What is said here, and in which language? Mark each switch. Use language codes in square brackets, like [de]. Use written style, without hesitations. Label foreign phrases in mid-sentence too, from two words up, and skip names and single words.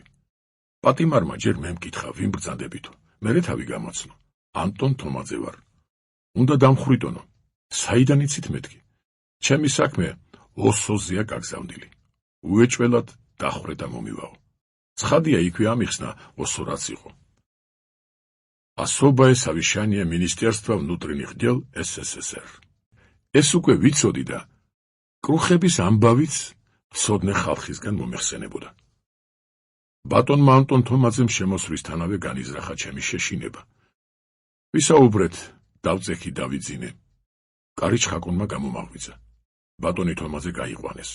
[ka] პატიმარმა ჯერ მე მკითხა, ვინ ბრძანდებითო. მერე თავი გამოცნო. ანტონ თომაძე ვარ. უნდა დამხვრიტონო. საიდან იცით მეთქი? ჩემი საქმე ოსოზია გაგზავნილი. უეჭველად დახრე და მომივაო. ცხადია იქვე ამიხსნა ოსო რაც იყო. [ru] Особое совещание Министерства внутренних дел СССР. [ka] ეს უკვე ვიცოდი და კრუხების ამბავიც ცოდნე ხალხისგან მომეხსენებოდა. ბატონმა ანტონ თომაძემ შემოსვლისთანავე განიზრახა ჩემი შეშინება. ვისაუბრეთ, დავწექი დავიძინე. კარი ჩხაკუნმა გამომაღვიძა. ბატონი თომაძე გაიყვანეს.